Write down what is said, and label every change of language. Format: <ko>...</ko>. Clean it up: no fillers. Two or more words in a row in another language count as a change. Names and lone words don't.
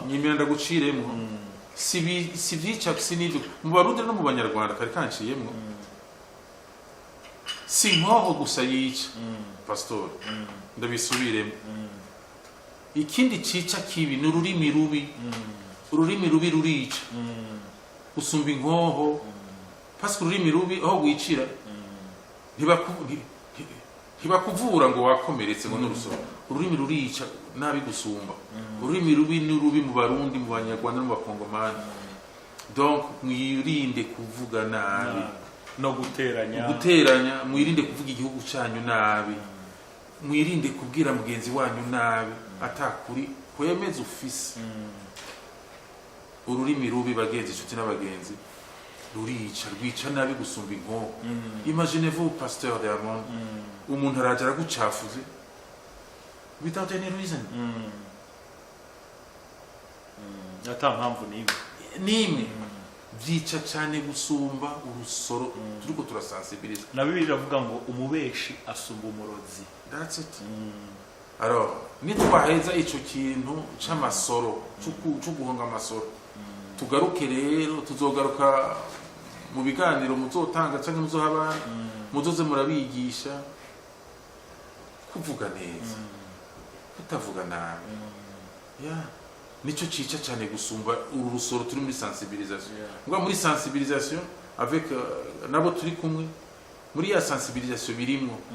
<rn>nyimira ndaguciremo si vyica sinivyo mu Barundi no mu Banyarwanda kari kanciyemwo si nkoho gusa yica pastor ndabisubiremo ikindi cica kibi n'ururimi rubi ururimi rubi rurica usumba inkoho</rn> <fr>parce que</fr> <rn>ururimi rubi aho gwicira ntibakuvura ngo wakomeretse ngo n'urusoro ururimi rurica nabi gusumba ururimi rubi n'urubi mu Barundi mu Banyarwanda no mu Bakongomani donc mwirinde kuvuga nabi no guteranya mwirinde kuvuga igihugu cyanyu nabi mwirinde kubwira mugenzi wanyu nabi atakuri kwemeza ufise ururimi rubi bagenzi inshuti n'abagenzi rwica nabi gusumba inkoho.</rn> <fr>Imaginez-vous pasteur de Amon</fr> <rn>umuntu araje aragucafuze</rn> <en>without any reason</en> <rn>ata mpamvu nimwe vyica cyane gusumba urusoro turiko turasensibiliza na Bibiliya iravuga ngo umubeshi asumba umurozi.</rn> <en>That's it.</en> <rn>Alors nitwaheza ico kintu c'amasoro cyo guhonga amasoro tugaruke rero tuzogaruka mu biganiro muzotanga cyangwa muzohaba muzoze murabigisha kuvuga neza kutavuga nabi nico cica cyane gusumba uru rusoro turi muri sensibilisation ngo muri sensibilisation avec nabo turi kumwe muri ya sensibilisation birimo</rn>